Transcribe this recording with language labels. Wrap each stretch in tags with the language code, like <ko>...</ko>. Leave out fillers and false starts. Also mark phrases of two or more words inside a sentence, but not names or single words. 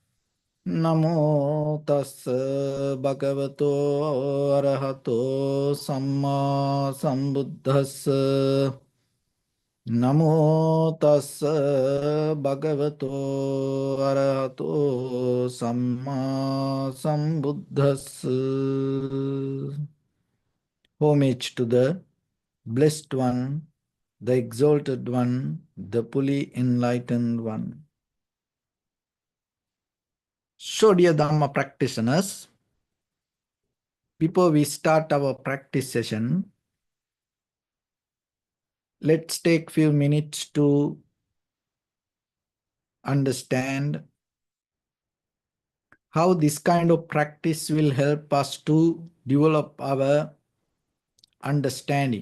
<pi>Namo tassa bhagavato arahato samma sambuddhassa. Namo tassa bhagavato arahato samma sambuddhassa.</pi> <en>Homage to the Blessed One, the Exalted One, the fully enlightened One. So, dear Dhamma practitioners, before we start our practice session, let's take few minutes to understand how this kind of practice will help us to develop our understanding.</en>